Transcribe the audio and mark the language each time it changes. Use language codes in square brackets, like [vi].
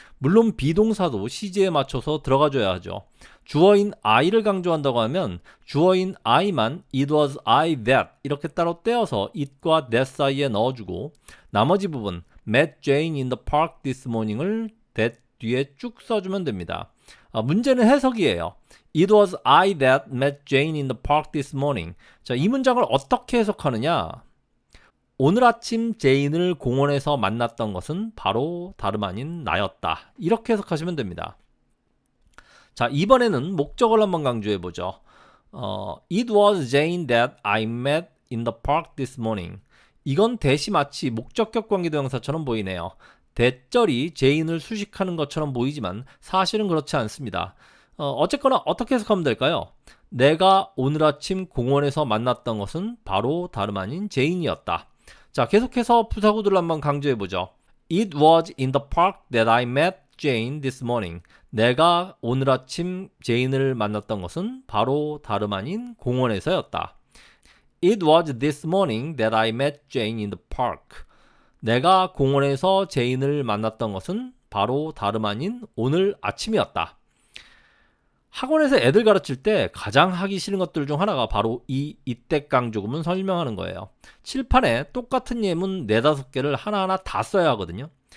[ko] 물론 비동사도 시제에 맞춰서 들어가줘야 하죠. 주어인 I를 강조한다고 하면 주어인 I만 [en] it was I that [ko] 이렇게 따로 떼어서 it과 that 사이에 넣어주고 나머지 부분 [en] met Jane in the park this morning [ko] 을 that 뒤에 쭉 써주면 됩니다. 문제는 해석이에요. [en] It was I that met Jane in the park this morning. [ko] 자, 이 문장을 어떻게 해석하느냐? 오늘 아침 제인을 공원에서 만났던 것은 바로 다름 아닌 나였다. 이렇게 해석하시면 됩니다. 자, 이번에는 목적어를 한번 강조해보죠. [en] It was Jane that I met in the park this morning. [ko] 이건 대시 마치 목적격 관계대명사처럼 보이네요. 대절이 제인을 수식하는 것처럼 보이지만 사실은 그렇지 않습니다. 어쨌거나 어떻게 해석하면 될까요? 내가 오늘 아침 공원에서 만났던 것은 바로 다름 아닌 제인이었다. 자, 계속해서 부사구들을 한번 강조해보죠. [en] It was in the park that I met Jane this morning. [ko] 내가 오늘 아침 제인을 만났던 것은 바로 다름 아닌 공원에서였다. [en] It was this morning that I met Jane in the park. [ko] 내가 공원에서 제인을 만났던 것은 바로 다름 아닌 오늘 아침이었다. 학원에서 애들 가르칠 때 가장 하기 싫은 것들 중 하나가 바로 이때 강조구문 설명하는 거예요. 칠판에 똑같은 예문 4-5개를 하나하나 다 써야 하거든요.